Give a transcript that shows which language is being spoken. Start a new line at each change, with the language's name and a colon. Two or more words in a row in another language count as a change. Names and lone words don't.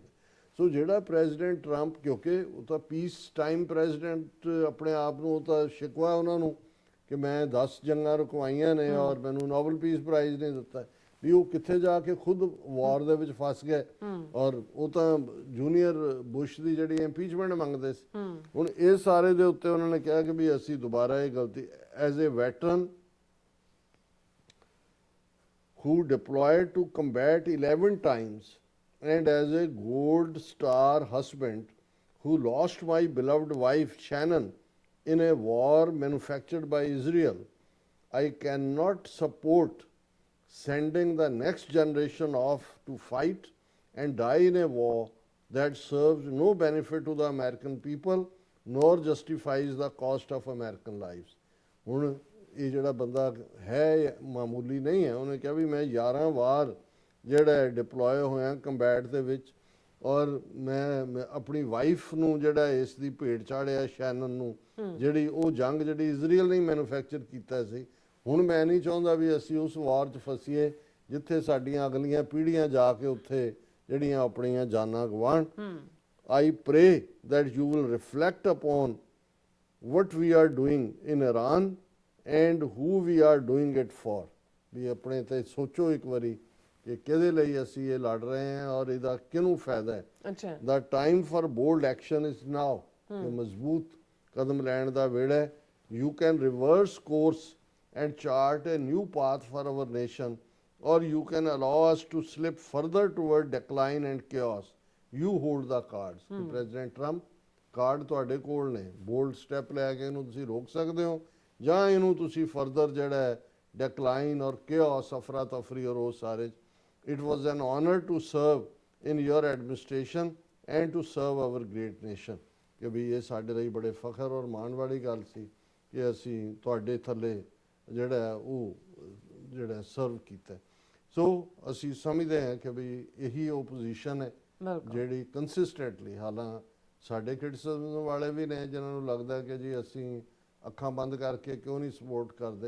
Punjabi: ਸੋ ਜਿਹੜਾ ਪ੍ਰੈਜ਼ੀਡੈਂਟ ਟਰੰਪ, ਕਿਉਂਕਿ ਉਹ ਤਾਂ
English: peace time president
Punjabi: ਆਪਣੇ ਆਪ ਨੂੰ, ਉਹ ਤਾਂ ਸ਼ਿਕਵਾ ਉਹਨਾਂ ਨੂੰ ਕਿ ਮੈਂ 10 ਜੰਗਾਂ ਰੁਕਵਾਈਆਂ ਨੇ ਔਰ ਮੈਨੂੰ ਨੋਬਲ ਪੀਸ ਪ੍ਰਾਈਜ਼ ਨਹੀਂ ਦਿੱਤਾ, ਵੀ ਉਹ ਕਿੱਥੇ ਜਾ ਕੇ ਖੁਦ ਵਾਰ ਦੇ ਵਿੱਚ ਫਸ ਗਏ ਔਰ ਉਹ ਤਾਂ ਜੂਨੀਅਰ ਬੁਸ਼ ਦੀ ਜਿਹੜੀ ਇੰਪੀਚਮੈਂਟ ਮੰਗਦੇ ਸੀ। ਹੁਣ ਇਹ ਸਾਰੇ ਦੇ ਉੱਤੇ ਉਹਨਾਂ ਨੇ ਕਿਹਾ ਕਿ ਵੀ ਅਸੀਂ ਦੁਬਾਰਾ ਇਹ ਗਲਤੀ,
English: as a veteran who deployed to combat 11 times and as a gold star husband who lost my beloved wife Shannon in a war manufactured by Israel, I cannot support sending the next generation off to fight and die in a war that serves no benefit to the American people nor justifies the cost of American lives.
Punjabi: ਹੁਣ ਇਹ ਜਿਹੜਾ ਬੰਦਾ ਹੈ ਮਾਮੂਲੀ ਨਹੀਂ ਹੈ, ਉਹਨੇ ਕਿਹਾ ਵੀ ਮੈਂ 11 ਵਾਰ ਜਿਹੜਾ ਡਿਪਲੋਏ ਹੋਇਆ ਕੰਬੈਟ ਦੇ ਵਿੱਚ, ਔਰ ਮੈਂ ਆਪਣੀ ਵਾਈਫ ਨੂੰ ਜਿਹੜਾ ਇਸ ਦੀ ਭੇਟ ਚਾੜਿਆ ਸ਼ੈਨਨ ਨੂੰ, ਜਿਹੜੀ ਉਹ ਜੰਗ ਜਿਹੜੀ ਇਜ਼ਰਾਈਲ ਨੇ ਮੈਨੂਫੈਕਚਰ ਕੀਤਾ ਸੀ। ਹੁਣ ਮੈਂ ਨਹੀਂ ਚਾਹੁੰਦਾ ਵੀ ਅਸੀਂ ਉਸ ਵਾਰ 'ਚ ਫਸੀਏ ਜਿੱਥੇ ਸਾਡੀਆਂ ਅਗਲੀਆਂ ਪੀੜ੍ਹੀਆਂ ਜਾ ਕੇ ਉੱਥੇ ਜਿਹੜੀਆਂ ਆਪਣੀਆਂ ਜਾਨਾਂ ਗਵਾਉਣ।
English: I pray that you will reflect upon what we are doing in Iran and who we are doing it for,
Punjabi: ਵੀ ਆਪਣੇ ਤੇ ਸੋਚੋ ਇੱਕ ਵਾਰੀ ਕਿ ਕਿਹਦੇ ਲਈ ਅਸੀਂ ਇਹ ਲੜ ਰਹੇ ਹਾਂ ਔਰ ਇਹਦਾ ਕਿਹਨੂੰ ਫਾਇਦਾ ਹੈ। ਅੱਛਾ,
English: The time for bold action is now,
Punjabi: ਕਿ ਮਜ਼ਬੂਤ ਕਦਮ ਲੈਣ ਦਾ ਵੇੜਾ ਹੈ।
English: You can reverse course and chart a new path for our nation, or you can allow us to slip further toward decline and chaos. You hold the cards.
Punjabi: ਕਿ ਪ੍ਰੈਜ਼ੀਡੈਂਟ ਟਰੰਪ, ਕਾਰਡ ਤੁਹਾਡੇ ਕੋਲ ਨੇ,
English: bold step
Punjabi: ਲੈ ਕੇ ਇਹਨੂੰ ਤੁਸੀਂ ਰੋਕ ਸਕਦੇ ਹੋ ਜਾਂ ਇਹਨੂੰ ਤੁਸੀਂ ਫਰਦਰ ਜਿਹੜਾ ਹੈ ਡਿਕਲਾਈਨ ਔਰ chaos, ਅਫਰਾ ਤਫਰੀ ਔਰ ਉਹ ਸਾਰੇ।
English: It was an honor to serve in your administration and to serve our great nation,
Punjabi: ਕਿ ਵੀ ਇਹ ਸਾਡੇ ਲਈ ਬੜੇ ਫਖਰ ਔਰ ਮਾਣ ਵਾਲੀ ਗੱਲ ਸੀ ਕਿ ਅਸੀਂ ਤੁਹਾਡੇ ਥੱਲੇ ਜਿਹੜਾ ਉਹ ਜਿਹੜਾ ਸਰਵ ਕੀਤਾ। ਸੋ ਅਸੀਂ ਸਮਝਦੇ ਹਾਂ ਕਿ ਵੀ ਇਹੀ ਉਹ ਪੋਜੀਸ਼ਨ ਹੈ ਜਿਹੜੀ ਕੰਸਿਸਟੈਂਟਲੀ, ਹਾਲਾਂ ਸਾਡੇ ਕ੍ਰਿਟਿਸਿਜ਼ਮ ਵਾਲੇ ਵੀ ਨੇ ਜਿਨ੍ਹਾਂ ਨੂੰ ਲੱਗਦਾ ਕਿ ਜੀ ਅਸੀਂ ਅੱਖਾਂ ਬੰਦ ਕਰਕੇ ਕਿਉਂ ਨਹੀਂ ਸਪੋਰਟ ਕਰਦੇ।